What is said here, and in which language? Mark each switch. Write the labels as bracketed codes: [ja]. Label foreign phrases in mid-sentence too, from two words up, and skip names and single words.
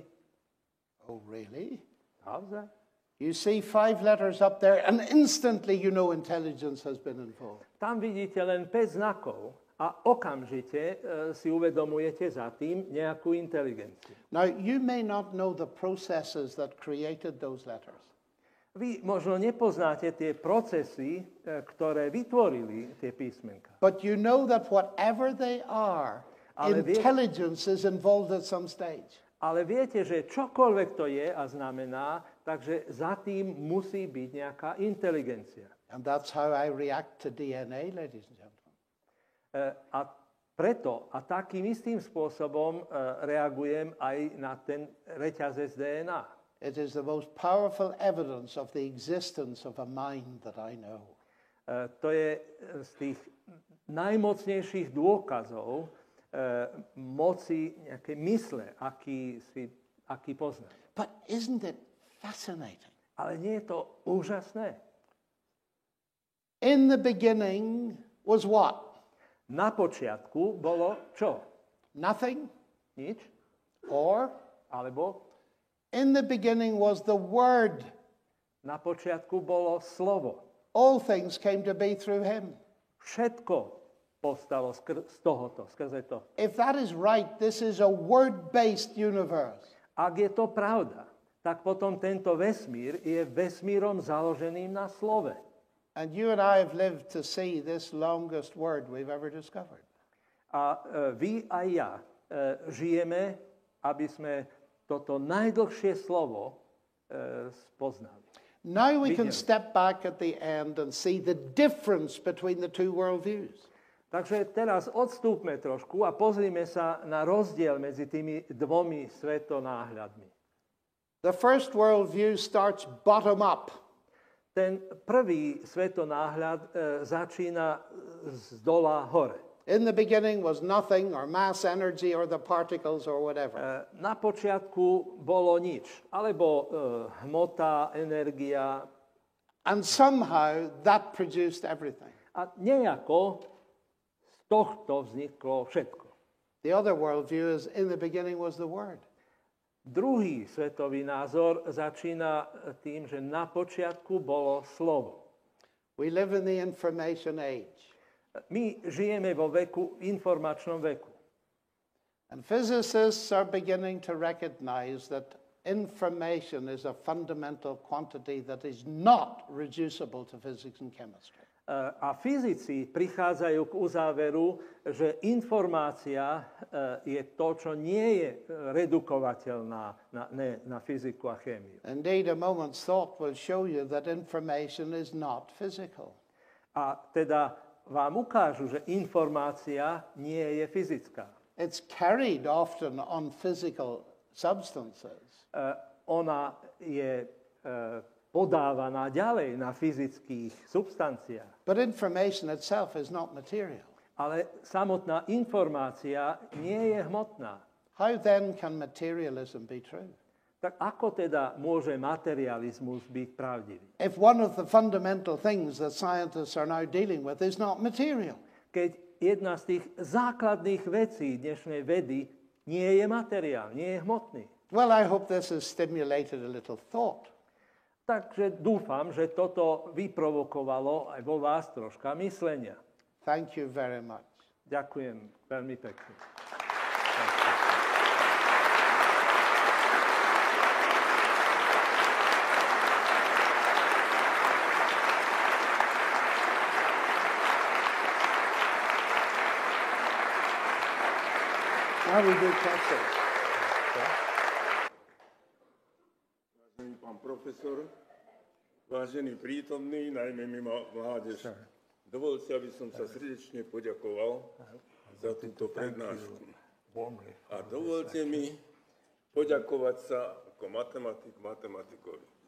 [en] Oh, really? [sk] Naozaj? [en] You see 5 letters up there, and instantly you know intelligence has been involved. [sk] Tam vidíte len 5 znakov a okamžite si uvedomujete za tým nejakú inteligenciu. [en] Now, you may not know the processes that created those letters. [sk] Vy možno nepoznáte tie procesy, ktoré vytvorili tie písmenka. [en] But you know that whatever they are, intelligence is involved at some stage. [sk] Ale viete, že čokoľvek to je a znamená, takže za tým musí byť nejaká inteligencia. [en] And that's how I react to DNA, ladies and gentlemen. [sk] A preto a takým istým spôsobom reagujem aj na ten reťazec DNA. [en] It is the most powerful evidence of the existence of a mind that I know. [sk] To je z tých najmocnejších dôkazov moci nejakej mysle, aký poznám. [en] But isn't it fascinating? [sk] Ale nie je to úžasné? [en] In the beginning was what? [sk] Na počiatku bolo čo? [en] Nothing? [sk] Nič? [en] Or? [sk] Alebo? [en] In the beginning was the Word. [sk] Na počiatku bolo slovo. [en] All things came to be through him. [sk] Všetko povstalo z tohoto, skrze to. [en] If that is right, this is a word-based universe. [sk] Ak je to pravda, tak potom tento vesmír je vesmírom založeným na slove. [en] And you and I have lived to see this longest word we've ever discovered. [sk] A vy a ja žijeme, aby sme toto najdlhšie slovo spoznali. [en] Now we can step back at the end and see the difference between the two worldviews. [sk] Takže teraz odstúpme trošku a pozrime sa na rozdiel medzi tými dvomi svetonáhľadmi. [en] The first worldview starts bottom up. [sk] Ten prvý svetonáhľad začína z dola hore. [en] In the beginning was nothing, or mass energy, or the particles, or whatever. [sk] Na počiatku bolo nič, alebo hmota, energia. [en] And somehow that produced everything. [sk] A nejako z tohto vzniklo všetko. [en] The other worldview is in the beginning was the Word. [sk] Druhý svetový názor začína tým, že na počiatku bolo slovo. [en] We live in the information age. [sk] My žijeme vo veku, informačnom veku. [en] And physicists are beginning to recognize that information is a fundamental quantity that is not reducible to physics and chemistry. [sk] A fyzici prichádzajú k uzáveru, že informácia je to, čo nie je redukovateľná na fyziku a chémiu. [en] Indeed, a moment's thought will show you that information is not physical. [sk] A teda vám ukážu, že informácia nie je fyzická. [en] It's carried often on physical substances. [sk] Ona je podávaná ďalej na fyzických substanciách. [en] But information itself is not material. [sk] Ale samotná informácia nie je hmotná. [en] How then can materialism be true? [sk] Tak ako teda môže materializmus byť pravdivý? [en] If one of the fundamental things that scientists are now dealing with is not material. [sk] Keď jedna z tých základných vecí dnešnej vedy nie je materiál, nie je hmotný. [en] Well, I hope this has stimulated a little thought. [sk] Takže dúfam, že toto vyprovokovalo aj vo vás troška myslenia. [en] Thank you very much. [sk] Ďakujem veľmi pekne. [en] Now we do questions. [sk] Vážený pán profesor, vážený prítomný, najmä mimo mládež, dovoľte, aby som sa srdečne poďakoval za túto prednášku. A dovolte mi poďakovať sa ako matematik matematikovi.